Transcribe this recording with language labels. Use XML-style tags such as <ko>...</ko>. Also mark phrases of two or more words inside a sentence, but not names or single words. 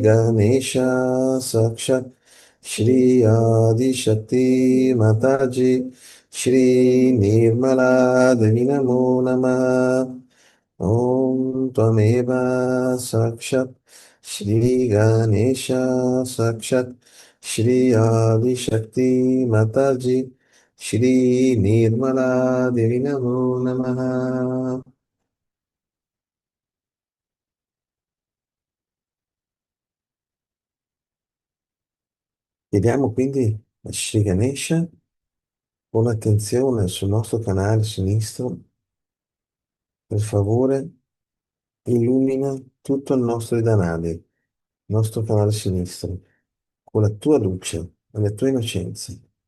<sa>Ganesha Sakshat Shri Adi Shakti Mataji Shri Nirmala Devi Namo Namaha Om Tvameva Sakshat Shri Ganesha Sakshat Shri Adi Shakti Mataji Shri Nirmala Devi Namo Namaha.</sa> <it>Chiediamo quindi a Shri Ganesha con attenzione sul nostro canale sinistro, per favore, illumina tutto il nostro Idanadi, il nostro canale sinistro, con la tua luce e le tue innocenze.</it>